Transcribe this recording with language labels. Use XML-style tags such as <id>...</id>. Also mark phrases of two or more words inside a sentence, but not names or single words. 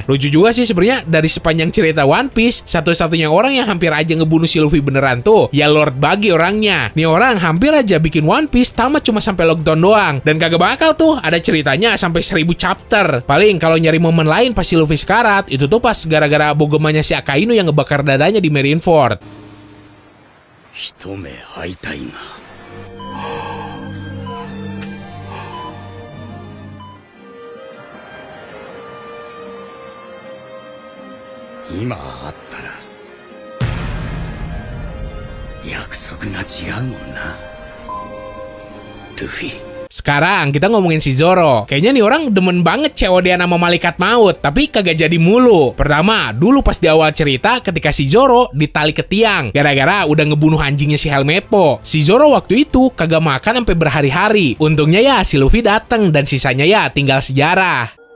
<id>Lucu juga sih sebenarnya, dari sepanjang cerita One Piece, satu-satunya orang yang hampir aja ngebunuh si Luffy beneran tuh ya Lord Buggy orangnya. Nih orang hampir aja bikin One Piece tamat cuma sampai Loguetown doang, dan kagak bakal tuh ada ceritanya sampai 1000 chapter. Paling kalau nyari momen lain pas si Luffy sekarat, itu tuh pas gara-gara bogomannya si Akainu yang ngebakar dadanya di Marineford.</id> <ja>一目会いたいが今会ったら約束が違うもんなルフィ。</ja> <id>Sekarang kita ngomongin si Zoro. Kayaknya nih orang demen banget COD-an sama malaikat maut, tapi kagak jadi mulu. Pertama, dulu pas di awal cerita ketika si Zoro ditali ke tiang gara-gara udah ngebunuh anjingnya si Helmeppo. Si Zoro waktu itu kagak makan sampai berhari-hari. Untungnya ya si Luffy dateng dan sisanya ya tinggal sejarah.</id>